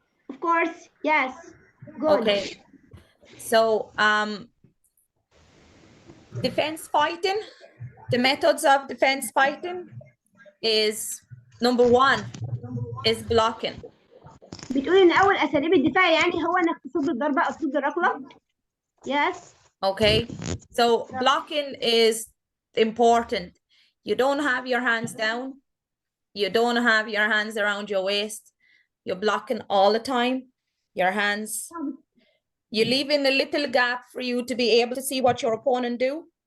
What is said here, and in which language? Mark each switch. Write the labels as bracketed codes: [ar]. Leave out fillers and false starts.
[en] Of course, yes. Good. Okay. So, defense fighting, the methods of defense fighting is number 1 is blocking. [ar] بتقول إن أول أساليب الدفاع يعني هو إنك تصد الضربة أو تصد الركلة. [en] Yes. Okay. So blocking is important. You don't have your hands down. You don't have your hands around your waist. You're blocking all the time. Your hands. You're leaving a little gap for you to be able to see what your opponent do.